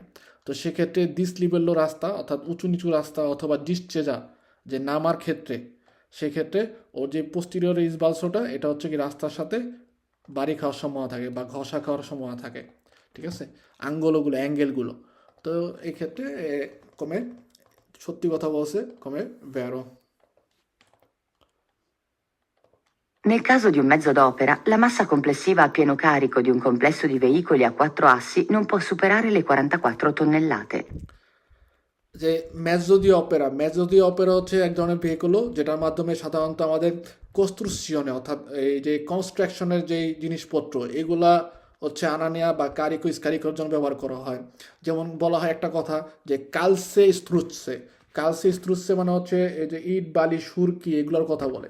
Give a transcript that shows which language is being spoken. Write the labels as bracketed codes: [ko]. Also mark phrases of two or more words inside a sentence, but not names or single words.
[bn] তো সেক্ষেত্রে ডিসলিবেল্লো রাস্তা অর্থাৎ উঁচু নিচু রাস্তা অথবা ডিসচেজা যে নামার ক্ষেত্রে, সেক্ষেত্রে ওর যে [it] posteriore sbalzo, [bn] এটা হচ্ছে কি রাস্তার সাথে বাড়ি খাওয়ার সম্ভাবনা থাকে বা ঘষা খাওয়ার সম্ভাবনা থাকে, ঠিক আছে, আঙ্গলগুলো অ্যাঙ্গেলগুলো। তো এই ক্ষেত্রে কমে, সত্যি কথা বলছে, কমে ভ্যারো। [it] Nel caso di un mezzo d'opera, la massa complessiva a pieno carico di un complesso di veicoli a 4 assi non può superare le 44 tonnellate. [bn] যে [it] mezzo di opera [bn] হচ্ছে এক ধরনের ভেহিকল যেটার মাধ্যমে সাধারণত আমাদের কনস্ট্রাকশনে অর্থাৎ এই যে কনস্ট্রাকশনের যেই জিনিসপত্র এগুলা হচ্ছে আনা নেওয়া বা কারিকর জন্য ব্যবহার করা হয়। যেমন বলা হয় একটা কথা যে [it] calce struzzo [bn] মানে হচ্ছে এই যে ইট বালি সুরকি এগুলোর কথা বলে।